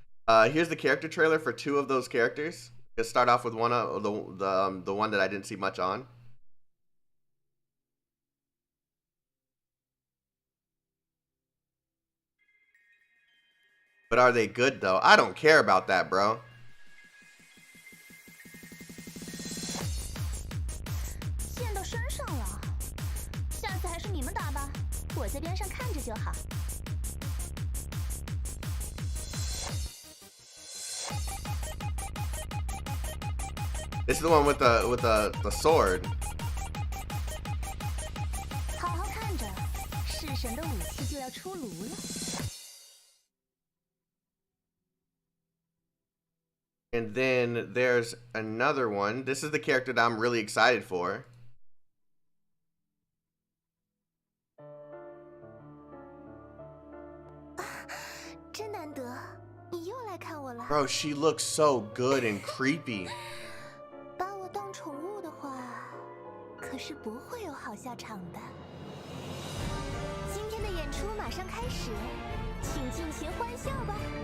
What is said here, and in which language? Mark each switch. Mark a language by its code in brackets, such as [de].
[en] Here's the character trailer for 2 of those characters. Let's start off with one of the one that I didn't see much on. But are they good though? I don't care about that, bro. [zh] 箭到身上了，下次还是你们打吧，我在边上看着就好。 [en] This is the one with the sword. [zh] 好好看着，弑神的武器就要出炉了。 [en] And then there's another one. This is the character that I'm really excited for. [zh] 真难得，你又来看我了。 [en] Bro, she looks so good and creepy. [zh] 把我当宠物的话，可是不会有好下场的。今天的演出马上开始，请尽情欢笑吧。